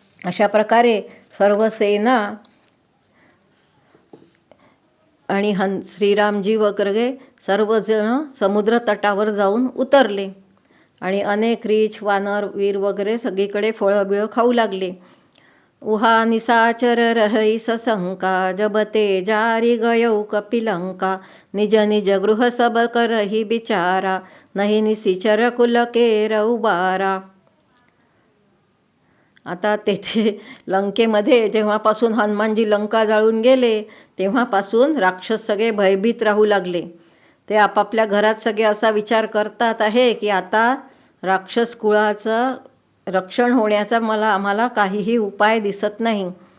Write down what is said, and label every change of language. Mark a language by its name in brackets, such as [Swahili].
[Marathi] अशा प्रकारे सर्व सेना आणि श्रीरामजी वगैरे सर्वजण समुद्र तटावर जाऊन उतरले आणि अनेक रीछ वानर वीर वगैरे सगळीकडे फळबिळं खाऊ लागले. [Awadhi] उहा निसाचर रहई सशंका जबते जारी गयौ कपिलंका निज निज गृह सब करही बिचारा नहीं निसिचर कुल केर उबारा. [Marathi] आता तेथे लंकेमध्ये जेव्हापासून हनुमानजी लंका जाळून गेले तेव्हापासून राक्षस सगळे भयभीत राहू लागले. ते आपापल्या घरात सगळे असा विचार करतात आहे की आता राक्षस कुळाचं रक्षण होण्याचा आम्हाला काहीही उपाय दिसत नाही.